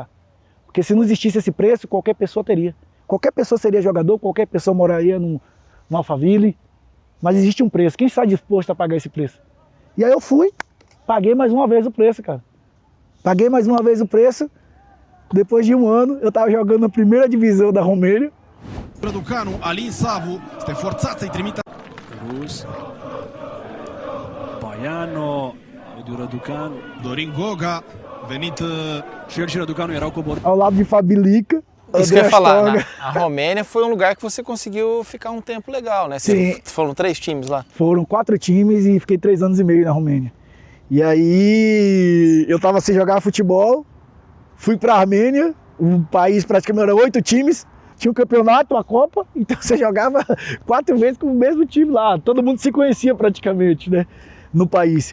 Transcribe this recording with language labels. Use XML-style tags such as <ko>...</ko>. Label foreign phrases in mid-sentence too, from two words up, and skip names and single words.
<pt>Porque se não existisse esse preço, qualquer pessoa teria. Qualquer pessoa seria jogador, qualquer pessoa moraria no Alphaville, mas existe um preço. Quem está disposto a pagar esse preço? E aí eu fui, paguei mais uma vez o preço, cara. Paguei mais uma vez o preço. Depois de um ano, eu estava jogando na primeira divisão da Romênia.</pt> <ro>Raducanu, Alin Savu, este forțat să-i trimită. Rus. Baiano, Edu Raducanu. Dorin Goga, venit... Și el și Raducanu erau coborâți.</ro> <pt>Ao lado de Fabilica. Isso que eu ia falar, a Romênia foi um lugar que você conseguiu ficar um tempo legal, né? Sim. Foram 3 times lá. Foram 4 times e fiquei 3 anos e meio na Romênia. E aí eu tava sem jogar futebol, fui pra Armênia, um país praticamente era 8 times, tinha um campeonato, uma Copa, então você jogava 4 vezes com o mesmo time lá, todo mundo se conhecia praticamente, né, no país.</pt>